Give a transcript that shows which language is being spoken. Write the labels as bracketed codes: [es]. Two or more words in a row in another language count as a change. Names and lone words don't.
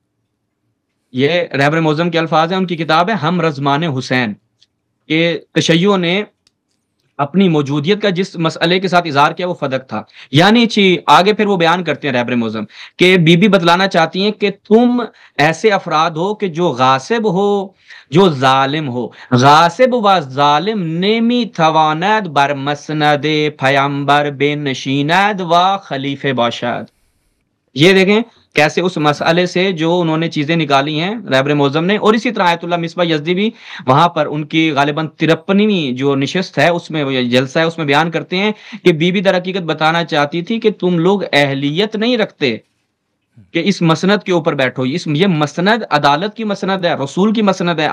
[ur] یہ رہبر معظم کے الفاظ ہیں، ان کی کتاب ہے ہم رضمان حسین، کہ تشیع نے اپنی موجودیت کا جس مسئلے کے ساتھ اظہار کیا وہ فدق تھا۔ یعنی آگے پھر وہ بیان کرتے ہیں رہبر معظم کہ بی بی بتلانا چاہتی ہیں کہ تم ایسے افراد ہو کہ جو غاصب ہو، جو ظالم ہو، [fa] غاصب و ظالم نیمی تواند بر مسند پیامبر بے نشیند و خلیفہ باشد۔ [ur] یہ دیکھیں کیسے اس مسئلے سے جو انہوں نے چیزیں نکالی ہیں رہبر معظم نے، اور اسی طرح آیت اللہ مصباح یزدی بھی وہاں پر ان کی غالباً 53ویں جو نشست ہے اس میں جلسہ ہے اس میں بیان کرتے ہیں کہ بی بی در حقیقت بتانا چاہتی تھی کہ تم لوگ اہلیت نہیں رکھتے کہ اس مسند کے اوپر بیٹھو، یہ مسند عدالت کی مسند ہے، رسول کی مسند ہے۔